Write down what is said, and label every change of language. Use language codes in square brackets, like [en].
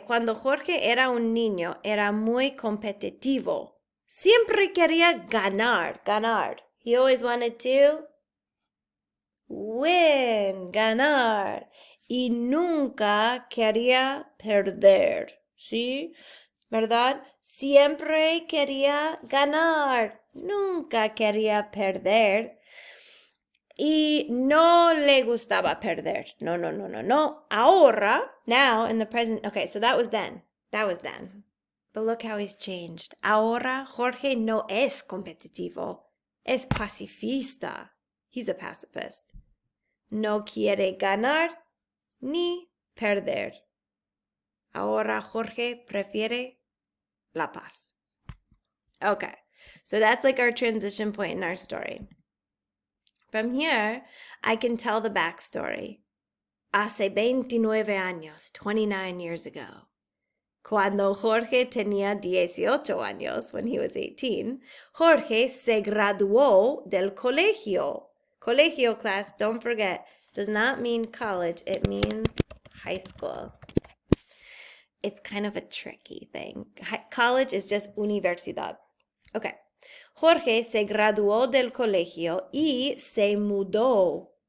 [es] Cuando Jorge era un niño, era muy competitivo. Siempre quería ganar. [en] He always wanted to win, ganar. [es] Y nunca quería perder. ¿Sí? ¿Verdad? Siempre quería ganar. Nunca quería perder. Y no le gustaba perder. No. [en] Ahora, now, in the present. Okay, so that was then. But look how he's changed. [es] Ahora, Jorge no es competitivo. Es pacifista. [en] He's a pacifist. [es] No quiere ganar ni perder. Ahora, Jorge prefiere la paz. [en] Okay, so that's like our transition point in our story. From here, I can tell the backstory. [es] Hace 29 años, [en] 29 years ago, [es] cuando Jorge tenía 18 años, [en] when he was 18, [es] Jorge se graduó del colegio. [en] Colegio, class, don't forget, does not mean college. It means high school. It's kind of a tricky thing. College is just universidad. Okay. [es] Jorge se graduó del colegio y se mudó.